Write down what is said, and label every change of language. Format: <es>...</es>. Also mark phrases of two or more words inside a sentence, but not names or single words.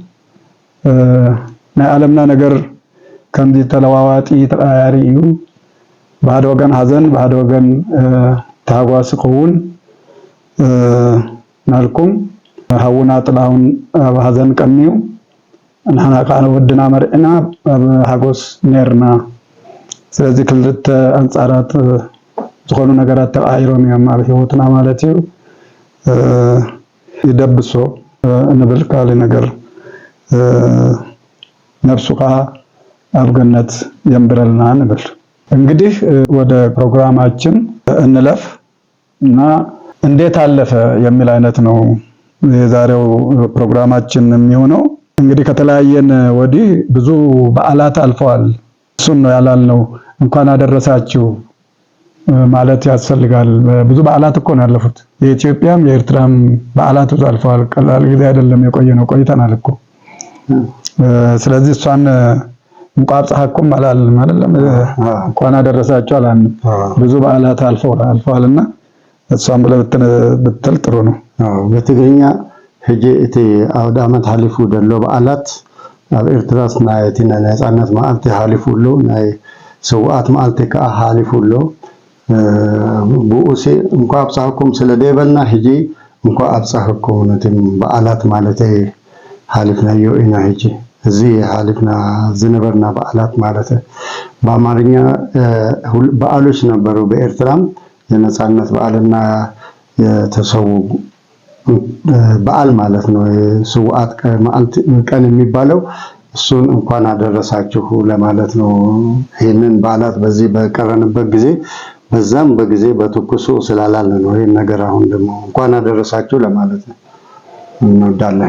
<ti>ናይ ዓለምና ነገር ከምዚ ተለዋዋጢ ተቀያሪ እዩ። በሃደ ወገን ሃዘን በሃደ ወገን ታጓስ ይኸውን ናልኩም ሓዉና ጥላሁን ኣብ ሃዘን ቀኒዩ ንሕና ከዓ ወድና መርዕና ኣብ ሓጎስ ነርና። ስለዚ ክልተ አንጻራት ዝኾኑ ነገራት ተቃይሮም እዮም ኣብ ሂወትና ማለት እዩ። ይደብሶ እንብል ካሊ ነገር ነፍሱ ከዓ ኣብ ገነት የምብረልና እንብል።</ti> <am>እንግዲህ ወደ ፕሮግራማችን እንለፍ እና እንዴት አለፈ የሚል አይነት ነው የዛሬው ፕሮግራማችን የሚሆነው። እንግዲህ ከተለያየን ወዲህ ብዙ በዓላት አልፈዋል። እሱን ነው ያላልነው። እንኳን አደረሳችሁ ማለት ያስፈልጋል። ብዙ በዓላት እኮ ነው ያለፉት። የኢትዮጵያም የኤርትራም በዓላት ብዙ አልፈዋል። ቀላል ጊዜ አይደለም የቆየ ነው፣ ቆይተናል እኮ። ስለዚህ እሷን</am> <ti>እንኳን አብጽሐኩም</ti> <am>አላልንም አይደለም፣ እንኳን አደረሳችሁ አላልንም። ብዙ በዓላት አልፈዋልና እሷን ብትል ጥሩ ነው።</am> <ti>በትግርኛ ሕጂ እቲ አውደ ዓመት ሓሊፉ ደሎ በዓላት ኣብ ኤርትራስ ናይ እቲ ነፃነት መዓልቲ ሓሊፉሉ ናይ ሰውኣት መዓልቲ ከዓ ሓሊፉሉ ብኡሲ እንኳን አብጻሕኩም ስለደበልና ሕጂ እንኳን አብጻሕኩም ነቲም በዓላት ማለት ሓሊፍናዮ ኢና ሕጂ</ti> <am>እዚ ሓሊፍና ዝነበርና በዓላት ማለት በአማርኛ በዓሎች ነበሩ። በኤርትራም የነፃነት በዓልና የተሰው በዓል ማለት ነው። ሰውአት ቀን የሚባለው እሱን እንኳን አደረሳችሁ ለማለት ነው። ይሄንን በዓላት በዚህ በቀረንበት ጊዜ በዛም በጊዜ በትኩሱ ስላላልን ነው። ይሄን ነገር አሁን ደግሞ እንኳን አደረሳችሁ ለማለት ነው እንወዳለን።</am>